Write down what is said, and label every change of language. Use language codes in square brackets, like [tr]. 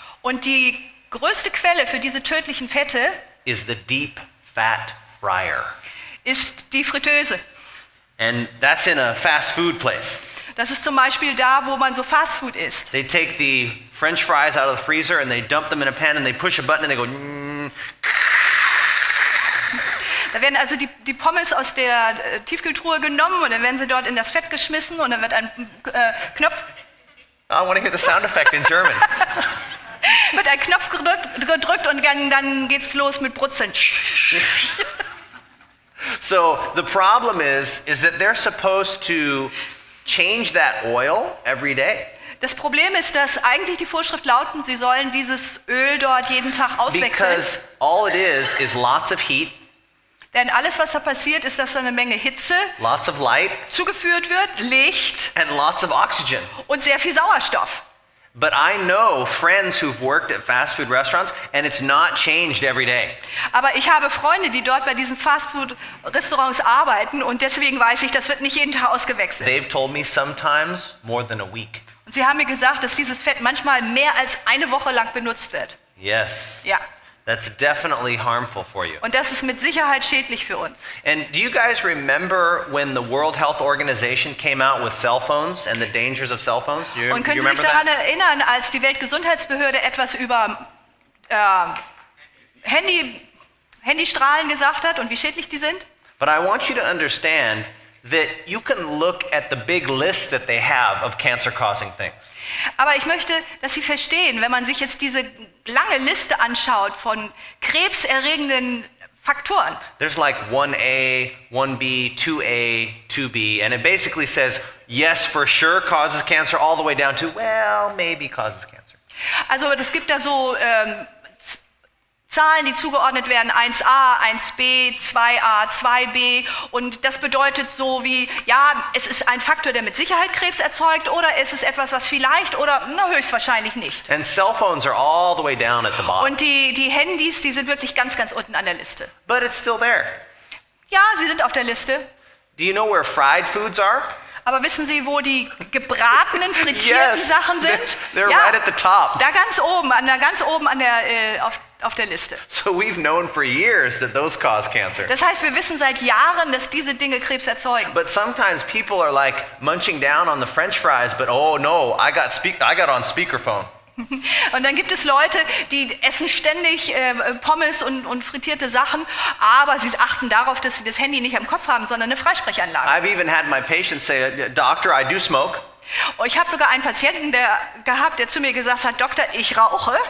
[de] Und die größte Quelle für diese tödlichen Fette [en] is the deep fat fryer. [de] ist die Fritteuse. [en] And that's in a fast food place. [de] Das ist zum Beispiel da, wo man so Fastfood isst. [en] They take the French fries out of the freezer and they dump them in a pan and they push a button and they go. [de] Da werden also die Pommes aus der Tiefkühltruhe genommen und dann werden sie dort in das Fett geschmissen und dann wird ein Knopf [en] I want to hear the sound effect in German. [de] wird ein Knopf gedrückt und dann geht's los mit Brutzeln. [en] So the problem is that they're supposed to change that oil every day. [de] Das Problem ist, dass eigentlich die Vorschrift lautet, sie sollen dieses Öl dort jeden Tag auswechseln. [en] Because all it is lots of heat, [de] Denn alles, was da passiert, ist, dass da eine Menge Hitze [en] lots of light, [de] zugeführt wird, Licht [en] and lots of oxygen. [de] und sehr viel Sauerstoff. [en] But I know friends who've worked at fast food restaurants and it's not changed every day. [de] Aber ich habe Freunde, die dort bei diesen Fastfood-Restaurants arbeiten und deswegen weiß ich, das wird nicht jeden Tag ausgewechselt. [en] They've told me sometimes more than a week. [de] Und sie haben mir gesagt, dass dieses Fett manchmal mehr als eine Woche lang benutzt wird. [en] Yes. [de] Ja. [en] That's definitely harmful for you. [de] Und das ist mit Sicherheit schädlich für uns. [en] And do you guys remember when the World Health Organization came out with cell phones and the dangers of cell phones? Do you [de] Und können Sie sich [en] remember [de] daran [en] that? [de] erinnern, als die Weltgesundheitsbehörde etwas über Handystrahlen gesagt hat und wie schädlich die sind? [en] But I want you to understand that you can look at the big list that they have of cancer-causing things. [de] Aber ich möchte, dass Sie verstehen, wenn man sich jetzt diese lange Liste anschaut von krebserregenden Faktoren. [en] There's like 1A, 1B, 2A, 2B, and it basically says, yes, for sure causes cancer, all the way down to, well, maybe causes cancer. [de] Also es gibt da so Zahlen, die zugeordnet werden, 1a, 1b, 2a, 2b und das bedeutet so wie, ja, es ist ein Faktor, der mit Sicherheit Krebs erzeugt oder es ist etwas, was vielleicht oder höchstwahrscheinlich nicht. [en] And cell phones are all the way down at the bottom. [de] Und die Handys, die sind wirklich ganz, ganz unten an der Liste. [en] But it's still there. [de] Ja, sie sind auf der Liste, [en] Do you know where fried foods are? [de] aber wissen Sie, wo die gebratenen, frittierten [en] Yes, [de] Sachen sind? [en] they're [de] Ja, [en] right at the top. [de] da ganz oben an der, auf der Liste. [en] So we've known for years that those cause cancer. [de] Das heißt, wir wissen seit Jahren, dass diese Dinge Krebs erzeugen. [en] But sometimes people are like munching down on the French fries, but oh no, I got on speakerphone. [de] Und dann gibt es Leute, die essen ständig Pommes und frittierte Sachen, aber sie achten darauf, dass sie das Handy nicht am Kopf haben, sondern eine Freisprechanlage. [en] I've even had my patients say, Doctor, I do smoke, [de] Und ich habe sogar einen Patienten gehabt, der zu mir gesagt hat, Doktor, ich rauche,